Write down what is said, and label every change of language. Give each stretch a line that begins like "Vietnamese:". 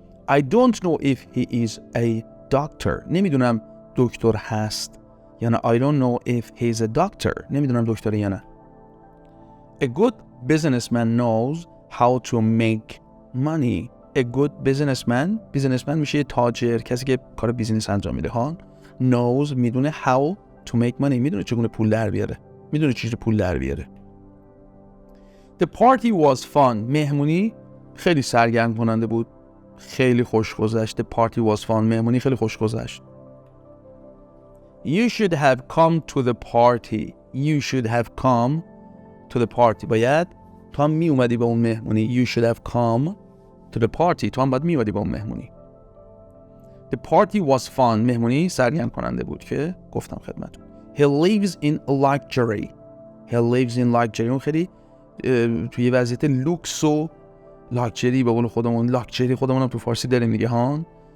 English: I don't know if he is a doctor.
Persian: نمیدونم دکتر هست یا نه.
English: I don't know if he's a doctor.
Persian: نمیدونم دکتره یا نه.
English: A good businessman knows how to make money. A good businessman
Persian: میشه تاجر، کسی که کار بیزینس انجام میده ها. knows میدونه
English: how to make money،
Persian: میدونه چگونه پول در بیاره، میدونه چجوری پول در بیاره.
English: The party was fun.
Persian: مهمونی خیلی سرگرم کننده بود، خیلی خوش گذشت.
English: The party was fun.
Persian: مهمونی خیلی خوش گذشت.
English: You should have come to the party. You should have come to the party.
Persian: باید تو هم می اومدی به اون مهمونی.
English: You should have come to the party.
Persian: تو هم باید می اومدی به اون مهمونی.
English: The party was fun.
Persian: مهمونی سرگرم کننده بود که گفتم خدمتتون.
English: He lives in luxury. He lives in luxury.
Persian: اون خیلی توی وضعیت لوکس و لاکچری، به قول خودمون لاکچری خودمونم تو فارسی داریم دیگه ها.